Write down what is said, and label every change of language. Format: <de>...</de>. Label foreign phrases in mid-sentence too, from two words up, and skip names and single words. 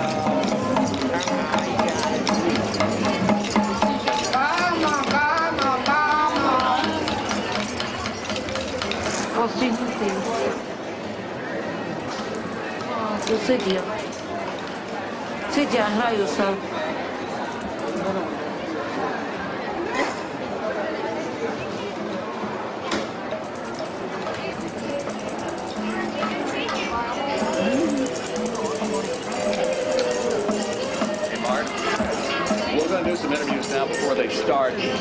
<en>Come on, you got it.</en> <es>Vamos, vamos, vamos.</es> <sk>Prosím, prosím. Tu sedia. Sedia, hrajú sa.</sk> <en>Hey, Mark. We're going to do some interviews now before they start.</en>